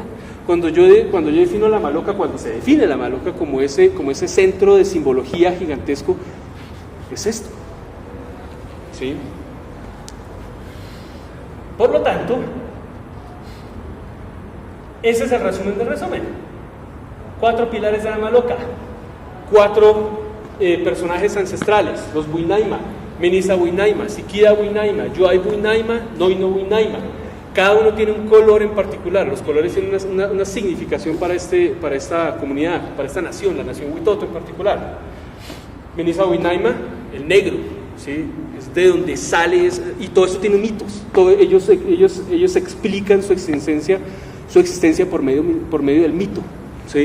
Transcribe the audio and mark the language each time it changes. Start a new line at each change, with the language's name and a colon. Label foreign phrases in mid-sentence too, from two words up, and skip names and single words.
Spanish: Cuando yo defino la maloca, cuando se define la maloca como ese centro de simbología gigantesco, es esto, ¿sí? Por lo tanto, ese es el resumen del resumen. 4 pilares de la maloca, 4 personajes ancestrales, los Winaima, Menisa Winaima, Siquida Winaima, Yoay Winaima, Noino Winaima. Cada uno tiene un color en particular. Los colores tienen una significación para esta comunidad, para esta nación, la nación Huitoto en particular. Menisa Winaima, el negro, ¿sí? Es de donde sale, y todo esto tiene mitos. Ellos explican su existencia por medio del mito, ¿sí?